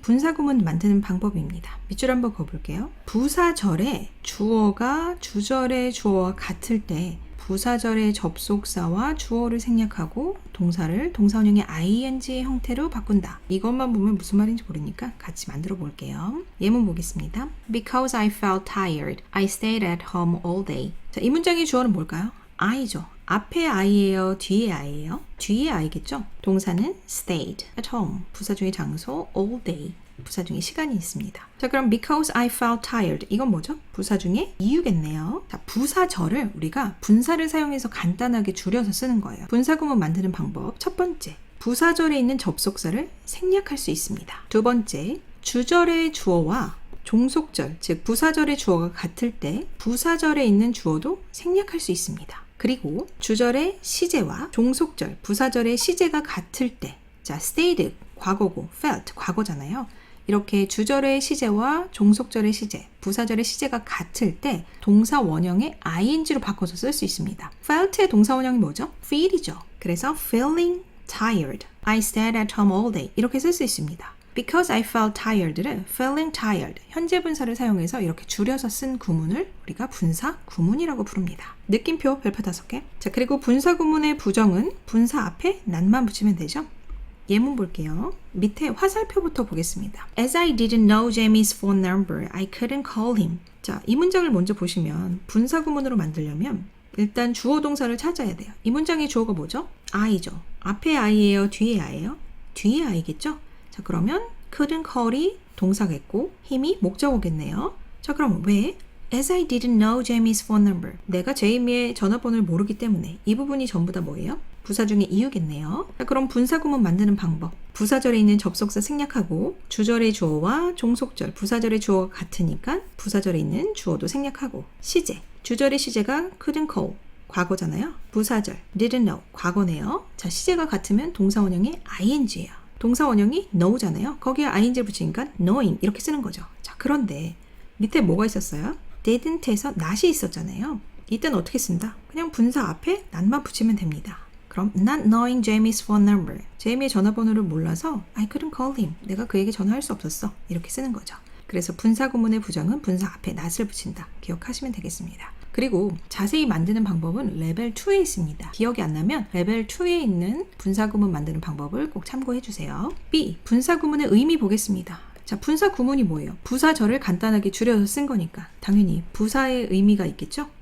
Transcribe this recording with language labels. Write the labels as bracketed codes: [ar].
[ko] 분사 구문 만드는 방법입니다. 밑줄 한번 그어볼게요. 부사절에 주어가 주절의 주어와 같을 때 부사절의 접속사와 주어를 생략하고 동사를 동사원형의 ing 형태로 바꾼다. 이것만 보면 무슨 말인지 모르니까 같이 만들어 볼게요. 예문 보겠습니다. [en] Because I felt tired, I stayed at home all day. [ko] 자, 이 문장의 주어는 뭘까요? I죠. 앞에 I예요? 뒤에 I예요? 뒤에 I겠죠? 동사는 [en] stayed at home. [ko] 부사 중의 장소 all day. 부사 중에 시간이 있습니다. 자, 그럼 [en] because I felt tired. [ko] 이건 뭐죠? 부사 중에 이유겠네요. 자, 부사절을 우리가 분사를 사용해서 간단하게 줄여서 쓰는 거예요. 분사 구문 만드는 방법. 첫 번째, 부사절에 있는 접속사를 생략할 수 있습니다. 두 번째, 주절의 주어와 종속절, 즉 부사절의 주어가 같을 때 부사절에 있는 주어도 생략할 수 있습니다. 그리고 주절의 시제와 종속절, 부사절의 시제가 같을 때, 자, stayed 과거고 felt 과거잖아요. 이렇게 주절의 시제와 종속절의 시제, 부사절의 시제가 같을 때 동사 원형의 ing로 바꿔서 쓸 수 있습니다. felt의 동사 원형이 뭐죠? feel이죠. [en] 그래서 feeling tired, I stayed at home all day [ko] 이렇게 쓸 수 있습니다. [en] Because I felt tired [ko] 를 feeling tired, 현재 분사를 사용해서 이렇게 줄여서 쓴 구문을 우리가 분사 구문이라고 부릅니다. 느낌표 별표 5개. 자, 그리고 분사 구문의 부정은 분사 앞에 난만 붙이면 되죠. 예문 볼게요. 밑에 화살표부터 보겠습니다. [en] As I didn't know Jamie's phone number, I couldn't call him. [ko] 자, 이 문장을 먼저 보시면 분사 구문으로 만들려면 일단 주어 동사를 찾아야 돼요. 이 문장의 주어가 뭐죠? I죠. 앞에 I예요? 뒤에 I예요? 뒤에 I겠죠? 자, 그러면 couldn't call이 동사겠고 힘이 목적어겠네요. 자, 그럼 왜? [en] As I didn't know Jamie's phone number. [ko] 내가 제이미의 전화번호를 모르기 때문에 이 부분이 전부 다 뭐예요? 부사 중에 이유겠네요. 자, 그럼 분사 구문 만드는 방법. 부사절에 있는 접속사 생략하고 주절의 주어와 종속절, 부사절의 주어가 같으니까 부사절에 있는 주어도 생략하고 시제, 주절의 시제가 couldn't call 과거잖아요. 부사절 didn't know 과거네요. 자, 시제가 같으면 동사 원형이 ing예요. 동사 원형이 know잖아요. 거기에 ing 붙이니까 knowing 이렇게 쓰는 거죠. 자, 그런데 밑에 뭐가 있었어요? didn't에서 not이 있었잖아요. 이때는 어떻게 쓴다? 그냥 분사 앞에 not만 붙이면 됩니다. 그럼 [en] not knowing Jamie's phone number. [ko] 제이미의 전화번호를 몰라서 [en] I couldn't call him. [ko] 내가 그에게 전화할 수 없었어. 이렇게 쓰는 거죠. 그래서 분사 구문의 부정은 분사 앞에 not을 붙인다. 기억하시면 되겠습니다. 그리고 자세히 만드는 방법은 레벨 2에 있습니다. 기억이 안 나면 레벨 2에 있는 분사 구문 만드는 방법을 꼭 참고해 주세요. B. 분사 구문의 의미 보겠습니다. 자, 분사 구문이 뭐예요? 부사절을 간단하게 줄여서 쓴 거니까 당연히 부사의 의미가 있겠죠?